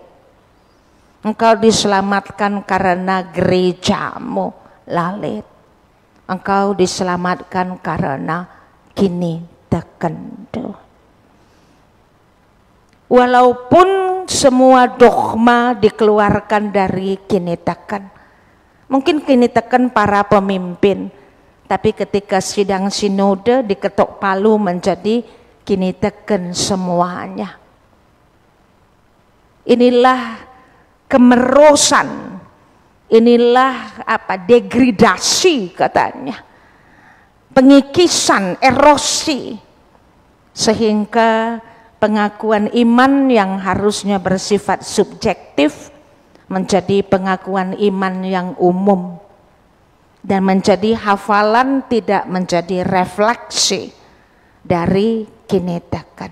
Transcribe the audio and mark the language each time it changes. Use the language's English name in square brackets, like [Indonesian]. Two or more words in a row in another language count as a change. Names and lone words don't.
[Indonesian] Engkau diselamatkan karena gerejamu lalit. Engkau diselamatkan karena kini tekendu. Walaupun semua dogma dikeluarkan dari kini teken, mungkin kini teken para pemimpin, tapi ketika sidang sinode diketok palu menjadi kini teken semuanya. Inilah kemerosan, inilah degradasi katanya, pengikisan, erosi, sehingga pengakuan iman yang harusnya bersifat subjektif menjadi pengakuan iman yang umum, dan menjadi hafalan tidak menjadi refleksi dari kinetakan.